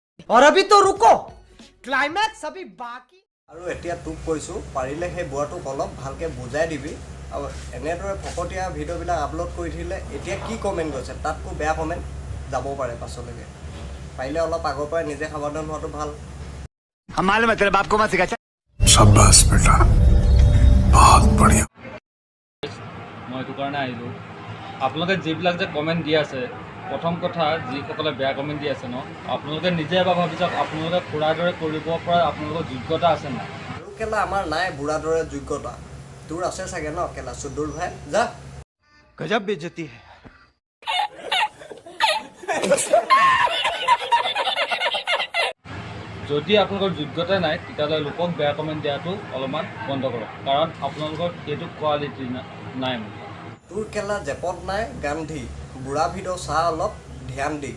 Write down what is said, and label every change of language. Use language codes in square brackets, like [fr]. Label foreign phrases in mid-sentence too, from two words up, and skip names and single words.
[as] আৰু এতিয়া তোক কৈছোঁ, পাৰিলে সেই বুঢ়াটোক অলপ ভালকৈ বুজাই দিবি। আৰু এনেদৰে ফকতীয়া ভিডিঅ'বিলাক আপলোড কৰি থাকিলে এতিয়া কি কমেণ্ট গৈছে তাতকৈ বেয়া কমেণ্ট যাব পাৰে পাছলৈকে। পাৰিলে অলপ আগৰ পৰাই নিজে সাৱধান হোৱাটো ভাল। [hi] शाबाश बेटा, बहुत बढ़िया। [as] মই এইটো কাৰণে আহিলোঁ, আপোনালোকে যিবিলাক যে কমেণ্ট দি আছে, প্ৰথম কথা যিসকলে বেয়া কমেণ্ট দি আছে ন, আপোনালোকে নিজে এবাৰ ভাবি চাওক, আপোনালোকে খুৰাৰ দৰে কৰিব পৰা আপোনালোকৰ যোগ্যতা আছে নাই? আৰু কেলা আমাৰ নাই বুঢ়াৰ দৰে যোগ্যতা। তোৰ আছে চাগে ন কেলা সুদূৰ ভাই, যা। [hi] गजब बेइज्जती है। [as] যদি আপোনালোকৰ যোগ্যতা নাই তেতিয়াহ'লে লোকক বেয়া কমেণ্ট দিয়াটো অলপমান বন্ধ কৰক, কাৰণ আপোনালোকৰ সেইটো কোৱালিটি নাই। তোৰ কেলা জেপত নাই গান্ধী। বুঢ়া ভিডিঅ' চা অলপ ধ্যান দি।